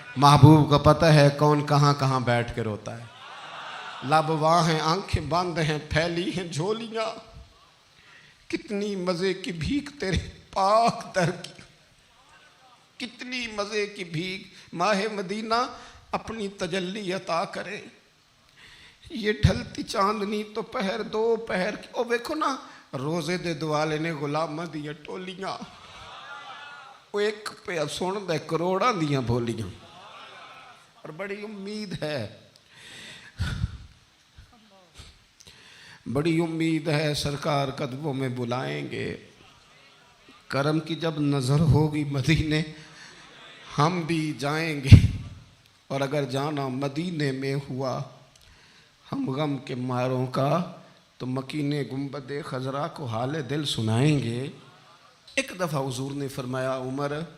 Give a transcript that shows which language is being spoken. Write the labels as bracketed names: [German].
[Urdu] محبوب کا پتہ ہے کون کہاں کہاں بیٹھ کے روتا ہے. لب واہ ہیں, آنکھیں بند ہیں, پھیلی ہیں جھولیاں. کتنی مزے کی بھیک تیرے پاک در کی, کتنی مزے کی بھیک. ماہ مدینہ اپنی تجلی عطا کرے. یہ ڈھلتی چاندنی تو پہر دو پہر کی. [Punjabi] او دیکھو نا روزے دے دوالے نے غلامہ دیا ٹولیاں. [Urdu] وہ ایک پہ سنتا ہے [Punjabi] کروڑاں دیاں بولیاں، [Urdu] اور بڑی امید ہے، بڑی امید ہے سرکار قدموں میں بلائیں گے۔ کرم کی جب نظر ہوگی مدینے ہم بھی جائیں گے، اور اگر جانا مدینے میں ہوا ہم غم کے ماروں کا تو مکین گنبد خضرا کو حال دل سنائیں گے۔ ایک دفعہ حضور نے فرمایا عمر،